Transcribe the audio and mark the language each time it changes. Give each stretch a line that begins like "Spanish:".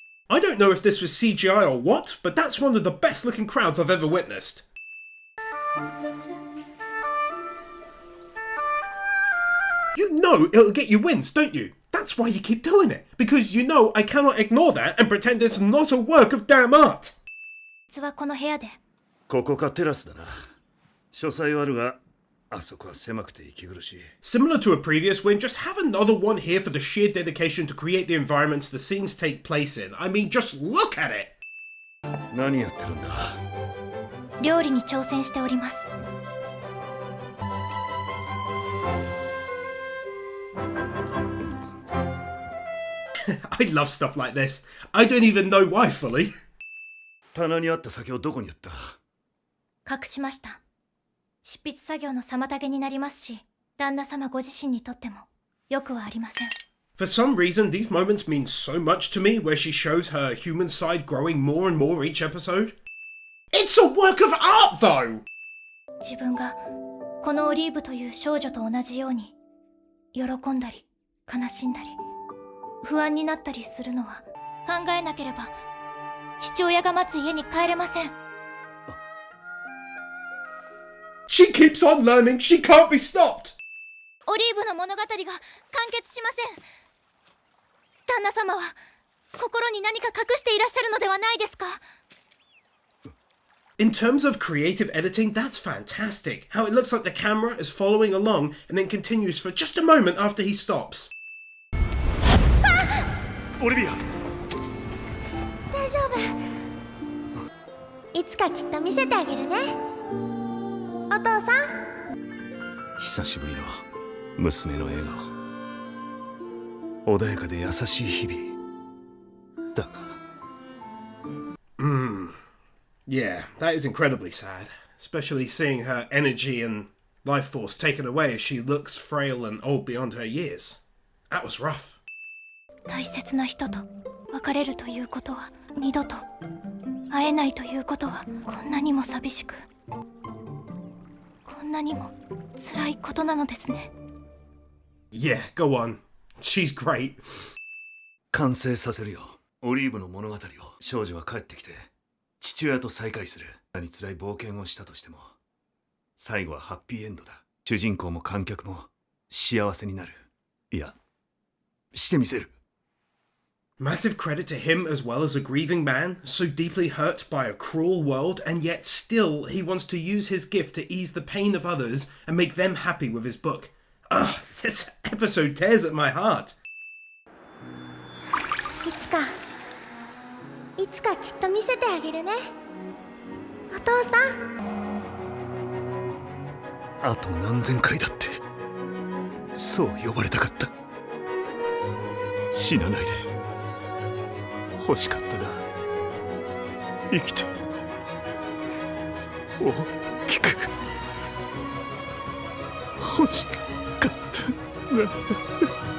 English: I don't know if this was CGI or what, but that's one of the best looking crowds I've ever witnessed. You know it'll get you wins, don't you? That's why you keep doing it. Because you know I cannot ignore that and pretend it's not a work of damn art.
Japanese: 実はこの部屋でここかテラスだな。書斎はあるが、あそこは狭くて息苦しい。
English: Similar to a previous win, just have another one here for the sheer dedication to create the environments the scenes take place in. I mean, just look at it!
Japanese: 何やってるんだ？料理に挑戦しております。
English: I love stuff like this. I don't even know why fully.
Japanese: 棚にあった酒をどこにやった？隠しました。執筆作業の妨げになりますし、旦那様ご自身にとってもよくはありません。
English: For some reason, these moments mean so much to me, where she shows her human side growing more and more each episode. It's a work of art, though!
Japanese: 自分がこのオリーブという少女と同じように喜んだり悲しんだり不安になったりするのは考えなければ父親が待つ家に帰れません。
English: She keeps on learning. She can't be stopped.
Japanese: オリーブの物語が完結しません。旦那様は心に何か隠していらっしゃるのではないですか？
English: In terms of creative editing, that's fantastic. How it looks like the camera is following along and then continues for just a moment after he stops.
Japanese: オリビア。大丈夫。いつかきっと見せてあげるね。お父さん。久しぶりの娘の笑顔。穏やかで優しい日々。だが。
English: Yeah, that is incredibly sad, especially seeing her energy and life force taken away as she looks frail and old beyond her years. That was rough.
Japanese: 大切な人と別れるということは二度と会えないということはこんなにも寂しくこんなにも辛いことなのですね。
English: Yeah, go on. She's great.
Japanese: 完成させるよ。オリーブの物語を。少女は帰ってきて父親と再会する。何辛い冒険をしたとしても最後はハッピーエンドだ。主人公も観客も幸せになる。いや、してみせる。
English: Massive credit to him as well as a grieving man, so deeply hurt by a cruel world, and yet still he wants to use his gift to ease the pain of others and make them happy with his book. Ugh, this episode tears at my heart.
Japanese: いつかきっと見せてあげるね。お父さん。あと何千回だってそう呼ばれたかった。死なないで欲しかったな。生きて大きく欲しかったな。